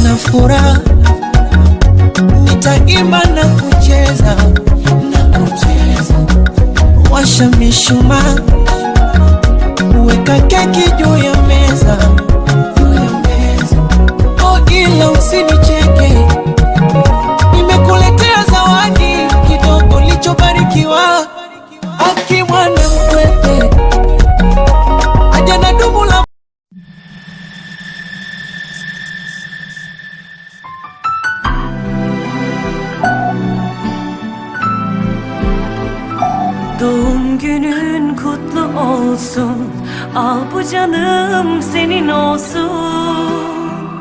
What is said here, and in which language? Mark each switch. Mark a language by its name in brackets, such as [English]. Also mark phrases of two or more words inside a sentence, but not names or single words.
[Swahili] furaha, nitaimba na kucheza, washa mishumaa, weka keki juu ya meza, oh ila usinicheke, nimekuletea zawadi kidogo lichobarikiwa, akimwana mkwete aja na dumu la [Turkish] Doğum günün kutlu olsun, al bu canım senin olsun.